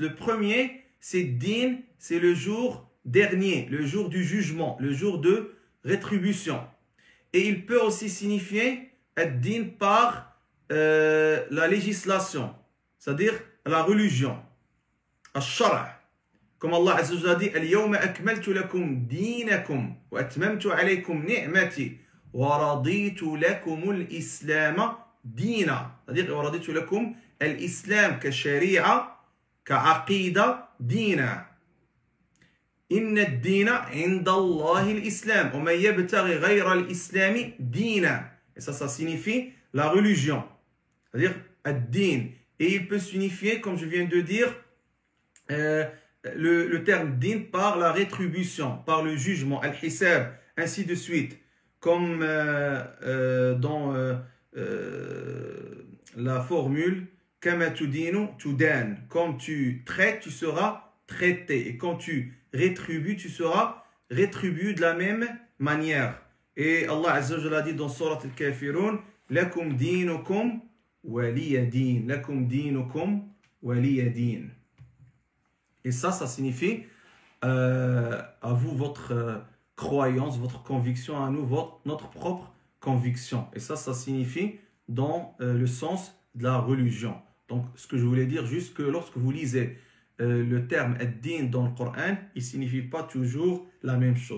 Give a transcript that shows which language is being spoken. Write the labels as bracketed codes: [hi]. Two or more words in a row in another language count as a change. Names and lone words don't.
[fr] Le premier, c'est din, c'est le jour dernier, le jour du jugement, le jour de rétribution. Et il peut aussi signifier ad-din par la législation, c'est-à-dire la religion, al-shara'. Comme Allah [ar] عز وجل [fr] dit [ar] اليوم أكملت لكم دينكم وأتممت عليكم نعمتي ورضيت لكم الإسلام دينا. [fr] C'est-à-dire [ar] ورضيت لكم الإسلام كشريعة كعقيدة دينا. إن الدين عند الله الإسلام ومن يبتغ غير الإسلام دينا. [fr] Et ça signifie la religion. C'est-à-dire ad-din. Et il peut signifier, comme je viens de dire, le terme din par la rétribution, par le jugement, al-hisab, ainsi de suite. Comme dans la formule [ar] كما تدين تدان. [fr] Comme tu traites, tu seras traité. Et quand tu rétribues, tu seras rétribué de la même manière. Et Allah [ar] عز وجل [fr] dit dans Surat al-Kafirun [ar] لكم دينكم ولي دين. لكم دينكم ولي دين. [fr] Et ça signifie à vous votre croyance, votre conviction, à nous notre propre conviction. Et ça signifie dans le sens de la religion. Donc, ce que je voulais dire, juste que lorsque vous lisez le terme ad-din dans le Coran, il ne signifie pas toujours la même chose.